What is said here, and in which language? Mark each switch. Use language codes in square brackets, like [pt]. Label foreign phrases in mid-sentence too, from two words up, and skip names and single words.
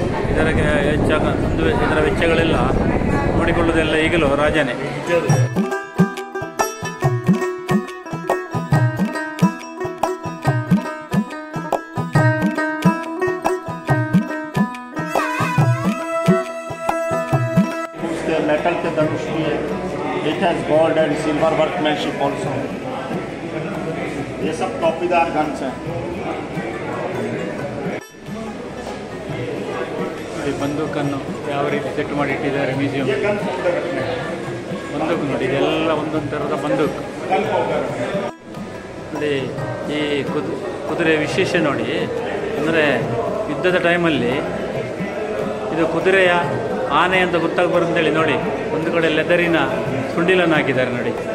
[kn] ಇದರ ವೆಚ್ಚಗಳೆಲ್ಲ ನೋಡಿಕೊಳ್ಳುವುದೆಲ್ಲ ಈಗಲೂ ರಾಜನೇ. [hi] metal के धनुष भी है. [en] It has gold and silver workmanship also. [hi] ये सब टॉपीदार गन्स हैं. [kn] ಬಂದೂಕನ್ನು ಯಾವ ರೀತಿ ಸೆಟ್ ಮಾಡಿ ಇಟ್ಟಿದ್ದಾರೆ ಮ್ಯೂಸಿಯಂ. ಬಂದೂಕು ನೋಡಿ, ಇದೆಲ್ಲ ಒಂದೊಂದು ಥರದ ಬಂದೂಕು ನೋಡಿ. ಈ ಕುದುರೆ ವಿಶೇಷ ನೋಡಿ, ಅಂದರೆ ಯುದ್ಧದ ಟೈಮಲ್ಲಿ ಇದು ಕುದುರೆಯ ಆನೆ ಅಂತ ಗೊತ್ತಾಗಬಾರ್ದಂತೇಳಿ ನೋಡಿ ಒಂದು ಕಡೆ ಲೆದರಿನ ಸುಂಡಿಲನ್ನು ಹಾಕಿದ್ದಾರೆ ನೋಡಿ.